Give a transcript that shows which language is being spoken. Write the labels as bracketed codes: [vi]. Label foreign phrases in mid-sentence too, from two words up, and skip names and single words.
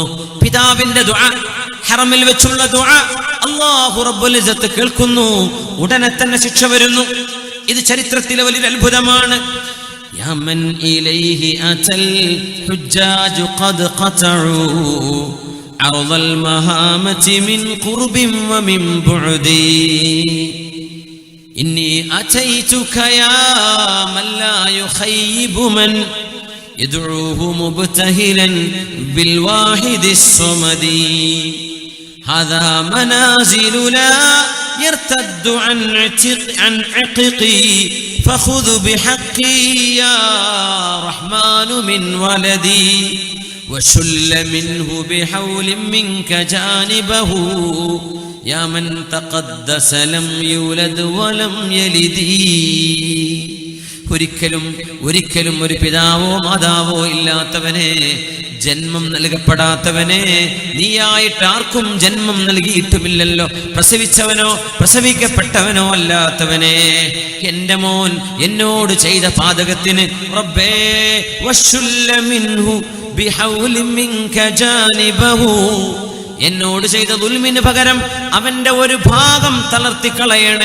[ml] പിതാവിന്റെ ദുആ, ഹറമിൽ വെച്ചുള്ള ദുആ [ar] الله رب العزة [ml] കേൾക്കുന്നു. ഉടനെ തന്നെ ശിക്ഷ വരുന്നു. ഇത് ചരിത്രത്തിലെ വലിയൊരു അത്ഭുതമാണ്. [ar] يا من إليه أتى الحجاج قد قطعوا عرض المهامة من قرب ومن بعد إني أتيتك يا من لا يخيب من يدعوه مبتهلا بالواحد الصمد هذا منازل لا يرتد عن عققي فخذ بحقي يا رحمن من ولدي وشل منه بحول منك جانبه يا من تقدس لم يولد ولم يلد [ml] ഒരിക്കലും ഒരു പിതാവോ മാതാവോ ഇല്ലാത്തവനെ, ജന്മം നൽകപ്പെടാത്തവനെ, നീയായിട്ട് ആർക്കും ജന്മം നൽകിയിട്ടുമില്ലല്ലോ, പ്രസവിച്ചവനോ പ്രസവിക്കപ്പെട്ടവനോ അല്ലാത്തവനെ, എന്റെ മോൻ എന്നോട് ചെയ്ത പാതകത്തിന് റബ്ബേ [ar] وشل منه بحول منك جانبه, [ml] എന്നോട് ചെയ്ത ദുൽമിന് പകരം അവന്റെ ഒരു ഭാഗം തളർത്തിക്കളയണേ.